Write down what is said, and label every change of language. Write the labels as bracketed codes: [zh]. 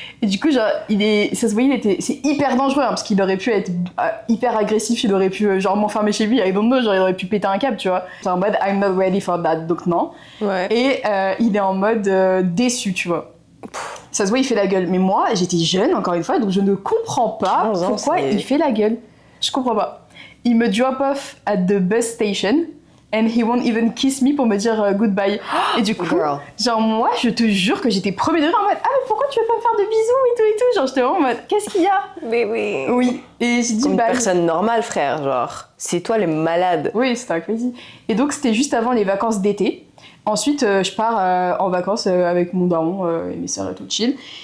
[fr] Et du coup, genre, ça se voyait, c'est hyper dangereux, hein, parce qu'il aurait pu être hyper agressif, il aurait pu, genre, m'enfermer chez lui, [en] I don't know, [fr] genre, il aurait pu péter un câble, tu vois. C'est en mode, [en] I'm not ready for that, [fr] donc non. Ouais. Et il est en mode déçu, tu vois. Ça se voit, il fait la gueule. Mais moi, j'étais jeune, encore une fois, donc je ne comprends pas pourquoi il fait la gueule. Je comprends pas. Il me [en] drop off at the bus station. And he won't even kiss me [fr] pour me dire [en] goodbye. [fr] Et du coup, genre moi, je te jure que j'étais premier degré en mode, ah mais pourquoi tu veux pas me faire de bisous et tout. Genre j'étais vraiment en mode, qu'est-ce qu'il y a? Mais oui. Oui. Et j'ai dit comme bah. Une personne normale, frère, genre. C'est toi les malades. Oui, c'était un crazy. Et donc c'était juste avant les vacances d'été. Ensuite, je pars en vacances avec mon daron et mes sœurs et tout chill.